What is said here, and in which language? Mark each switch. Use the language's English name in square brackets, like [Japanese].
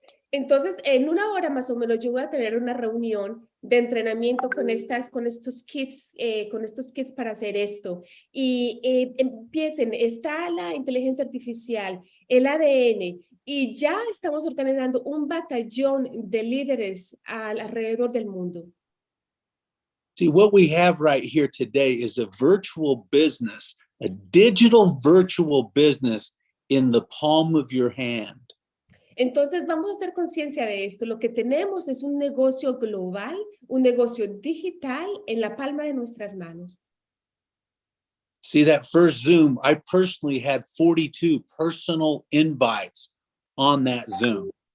[Spanish] Entonces, en 1 hora más o menos, yo voy a tener una reunión de entrenamiento con estos kits para hacer esto. Y empiecen, está la inteligencia artificial, el ADN, y ya estamos organizando un batallón de líderes alrededor del mundo. [English] See, what we have right here today is a virtual business, a digital virtual business in the palm of your hand. [Spanish] Entonces, vamos a hacer conciencia de esto. Lo que tenemos es un negocio global, un negocio digital en la palma de nuestras manos. [English] See, that first Zoom, I personally had 42 personal invites on that Zoom.